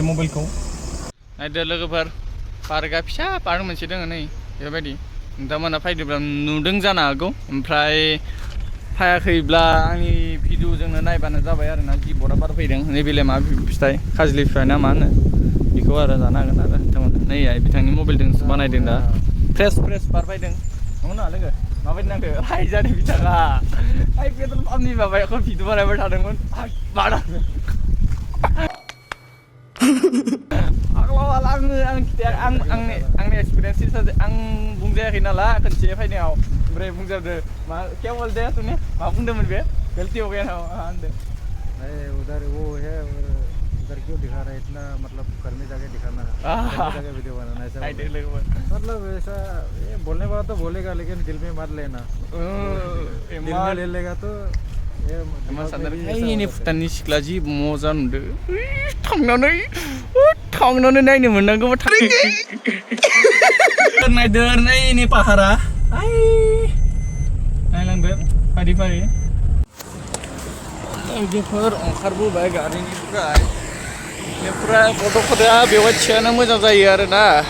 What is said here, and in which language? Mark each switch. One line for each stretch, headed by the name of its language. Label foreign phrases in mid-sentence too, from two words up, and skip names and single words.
Bodo: मबाइलखौ नायदो लोगोफोर पार्कआ फिसा पार्क मोनसे दङ नै बेबायदि नोंथांमोना फैदोंब्ला नुदों जानो हागौ ओमफ्राय फायाखैब्ला आंनि भिडिअजोंनो नायबानो जाबाय आरोना जि बरा बार फैदों नैबेलाय मा फिथाइ खाजलि फिथाइ ना मा होनो बेखौ आरो जानो हागोन आरो नोंथांमोना नै बिथांनि मबाइलजोंसो बानायदों दा फ्रेस बार फैदों नंगौना लोगो माबायदि नांदो हाय जादों बिथाङा हाय पेट्रल पाम्पनि माबाखौ भिडिअ बानायबाय थादोंमोन बारा आंनि एक्सपिरियेन्स आं बुंजायाखै नालाय खनसे फैनायाव ओमफ्राय बुंजादो मा
Hindi: क्या बोलते हैं तूने
Bodo: मा बुंदोंमोन बे
Hindi: गलती हो गया ना
Bodo: होनदो
Hindi: उधर वो है और उधर क्यों दिखा रहा है इतना मतलब घर में जाके दिखाना जगह वीडियो बनाना ऐसा मतलब ऐसा ये बोलने वाला तो बोलेगा लेकिन दिल में मार लेना दिल में ले लेगा तो
Bodo: ini भुटाननि सिख्ला जि मोजां नुदो थांनानै नायनो मोननांगौबा नायदो नायनि पाहारा नायलांदो फारि लोगोफोर ओंखारबोबाय गारिनिफ्राय गथ'फोरा बेवहाय थियानो मोजां जायो आरोना